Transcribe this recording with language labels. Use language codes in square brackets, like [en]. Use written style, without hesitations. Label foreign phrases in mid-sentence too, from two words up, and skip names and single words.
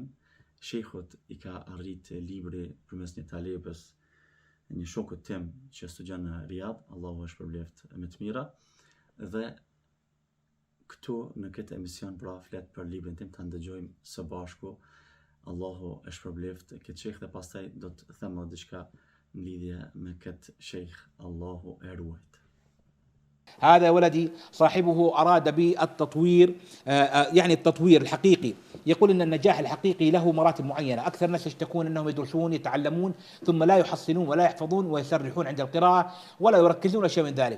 [sq] Shejhut i ka arrit libri përmes një talebës, një shokut tim që studion në Riyadh, Allahu e shpërbleft me të mira, dhe këtu në këtë emision pra flet për librin tim, ta ndëgjojmë së bashku. Allahu e shpërbleft këtë shejх dhe pastaj do të them diçka në lidhje me këtë shejх. Allahu e ruajt. [ar] هذا ولدي صاحبه أراد بالتطوير يعني التطوير الحقيقي. يقول أن النجاح الحقيقي له مراتب معينة. أكثر الناس يشتكون أنهم يدرسون يتعلمون ثم لا يحصلون ولا يحفظون ويسرحون عند القراءة ولا يركزون شيء من ذلك.